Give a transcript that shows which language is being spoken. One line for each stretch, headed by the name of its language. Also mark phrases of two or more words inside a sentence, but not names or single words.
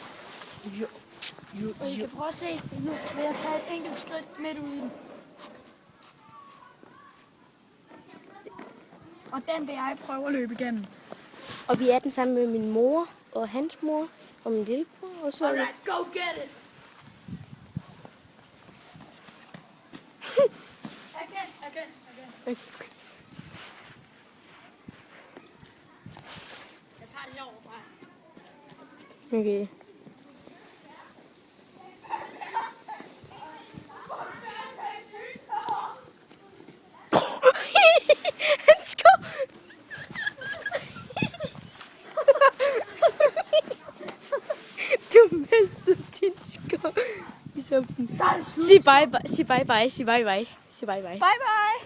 Danish: Og I kan prøve at se, nu vil jeg tage et enkelt skridt midt ud i den. Og den vil jeg prøve at løbe igennem. Og vi er den sammen med min mor og hans mor og min lillebror. Og så
English: Alright, go get it! Again. Okay.
Danish: Jeg tager lige over bare. Okay. Han skår. Du mistede din skår. Sig
English: bye bye.
Danish: Sig
English: bye bye.
Danish: Sig
English: bye bye.
Danish: Sig
English: bye bye. Bye bye!